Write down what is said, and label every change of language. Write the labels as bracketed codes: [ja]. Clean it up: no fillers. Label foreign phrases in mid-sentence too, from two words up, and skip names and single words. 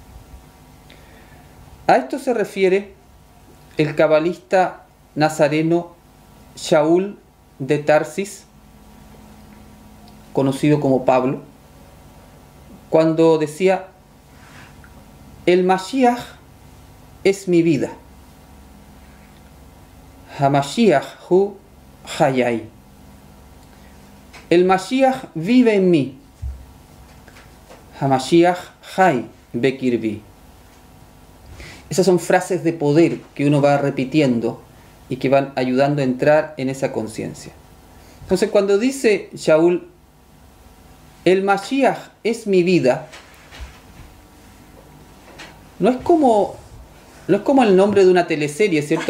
[es] A esto se refiere el cabalista nazareno Shaul de Tarsis, conocido como Pablo, cuando decía: el Mashiach es mi vida. [he] המשיח הוא חיי. [es] El Mashiach vive en mí. [he] המשיח חי בקרבי. [es] Esas son frases de poder que uno va repitiendo y que van ayudando a entrar en esa conciencia. Entonces, cuando dice Shaul, el Mashiach es mi vida, no es como el nombre de una teleserie, ¿cierto?